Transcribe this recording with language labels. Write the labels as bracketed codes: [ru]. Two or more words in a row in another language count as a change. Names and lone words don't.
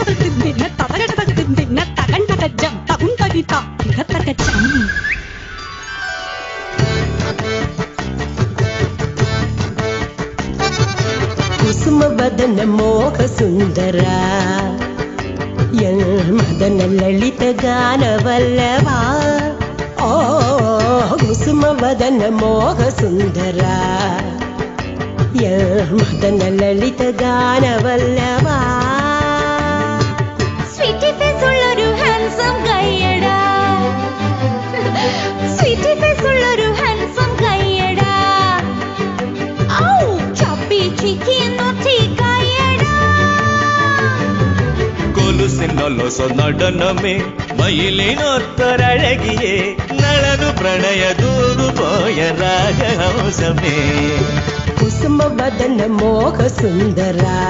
[kn] ಕುಸುಮ ಬದನ ಮೋಹ ಸುಂದರ ಮದನ ಲಲಿತ ಗಾನವಲ್ಲವಾ ಓ ಕುಸುಮ ವದನ ಮೋಹ ಸುಂದರ ಮದನ ಲಲಿತ ಗಾನವಲ್ಲವಾ [en] sweety face [ml] ഉള്ളൊരു ഹാൻസം കയ്യടാ [en] sweety face [ml] ഉള്ളൊരു ഹാൻസം കയ്യടാ ഔ [en] chubby cheeky naughty [ml] കയ്യടാ കൊലുസിനൊലൊസ നടനമേ മയിലിനൊത്തൊരഴകിയേ നളനു പ്രണയ ദൂതു പോയ രാഗഹംസമേ [kn] ಕುಸುಮ ಬದನ ಮೋಹ ಸುಂದರ